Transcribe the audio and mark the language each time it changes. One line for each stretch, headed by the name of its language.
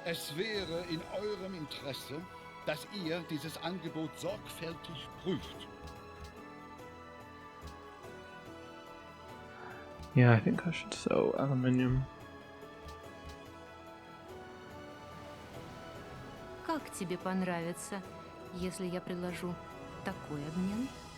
German: Es wäre in eurem Interesse, dass ihr dieses Angebot sorgfältig prüft.
English: Yeah, I think I should sell aluminium.
Russian: Как тебе понравится, если я предложу такой обмен?